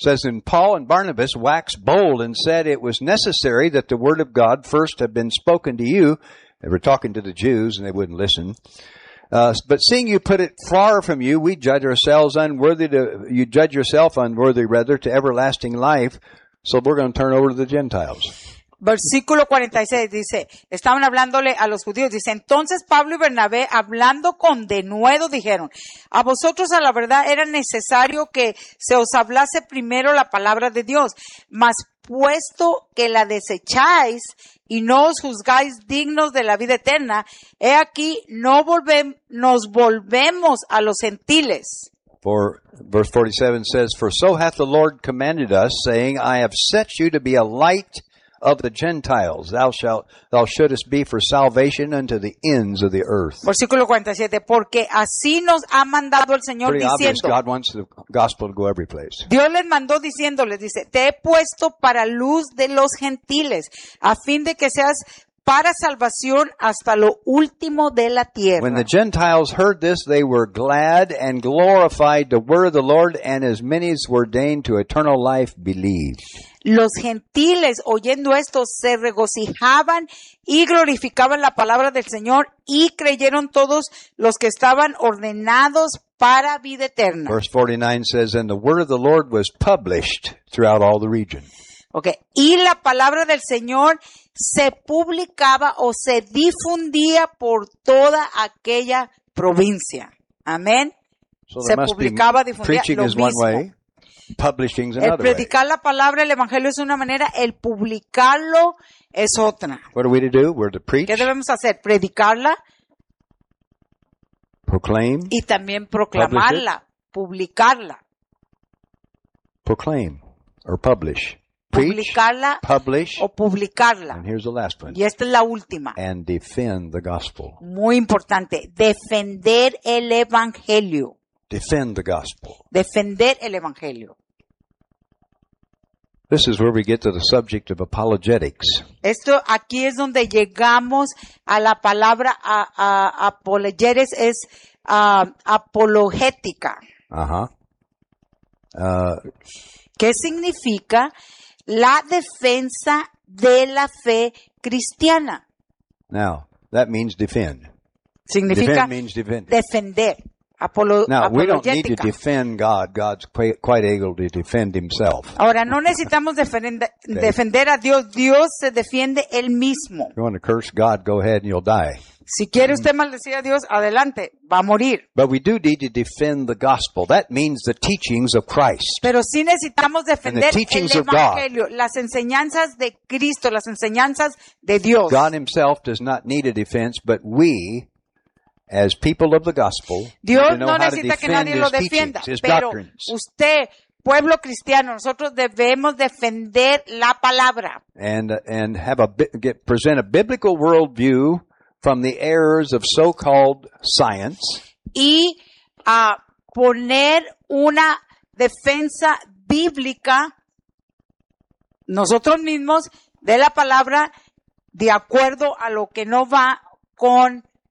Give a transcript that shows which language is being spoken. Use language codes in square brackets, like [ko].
[en] Says, and Paul and Barnabas waxed bold and said, it was necessary that the word of God first have been spoken to you. They were talking to the Jews and they wouldn't listen. But seeing you put it far from you, you judge yourself unworthy to everlasting life. So we're going to turn over to the Gentiles. [es] Versículo 46 dice, estaban hablándole a los judíos, dice, entonces Pablo y Bernabé, hablando con denuedo, dijeron, a vosotros a la verdad era necesario que se os hablase primero la palabra de Dios, mas puesto que la desecháis y no os juzgáis dignos de la vida eterna, he aquí, nos volvemos a los gentiles. [en] For verse 47 says, for so hath the Lord commanded us, saying, I have set you to be a light of the Gentiles, thou shouldest be for salvation unto the ends of the earth. [es] Versículo 47, porque así nos ha mandado el Señor [en] pretty [es] diciendo. [en] Obvious. God wants the gospel to go every place. [es] Dios les mandó diciéndoles, dice, te he puesto para luz de los gentiles, a fin de que seas para salvación hasta lo último de la tierra. [en] When the Gentiles heard this, they were glad and glorified the word of the Lord, and as many as were ordained to eternal life believed. [es] Los gentiles, oyendo esto, se regocijaban y glorificaban la palabra del Señor y creyeron todos los que estaban ordenados para vida eterna. [en] Verse 49 says, and the word of the Lord was published throughout all the region. Okay. [es] Y la palabra del Señor se publicaba o se difundía por toda aquella provincia. Amén. [en] So [es] se publicaba, difundía lo mismo. [en] One way. Publishing is another way. [es] El predicar la palabra, el evangelio es una manera, el publicarlo es otra. [en] What are we to do? We're to preach. [es] ¿Qué debemos hacer? Predicarla. [en] Proclaim. [es] Y también proclamarla, publicarla. [en] Proclaim or publish. [es] Publicarla, [en] preach, publish, [es] o publicarla. [en] And here's the last one. [es] Y esta es la última. [en] And defend the gospel. [es] Muy importante, defender el evangelio. [en] Defend the gospel. [es] Defender el evangelio. [en] This is where we get to the subject of apologetics. [es] Esto aquí es donde llegamos a la palabra a apologetics es apologética. Ajá. ¿Qué significa la defensa de la fe cristiana? [en] Now, that means defend. [es] Significa [en] defend means defend. [es] Defender. [en] Now, we don't need to defend God. God's quite able to defend himself. [es] Ahora, no necesitamos defender a Dios. Dios se defiende él mismo. [en] If you want to curse God, go ahead and you'll die. [es] Si quiere usted maldecir a Dios, adelante, va a morir. [en] But we do need to defend the gospel. That means the teachings of Christ. [es] Pero sí necesitamos defender el evangelio, las enseñanzas de Cristo, las enseñanzas de Dios. [en] God himself does not need a defense, but we, as people of the gospel, [es] Dios no necesita que nadie lo defienda, pero usted, pueblo cristiano, nosotros debemos defender la palabra. [en] And have a present a biblical worldview from the errors of so-called science. [es] Y poner una defensa bíblica nosotros mismos de la palabra de acuerdo a lo que no va con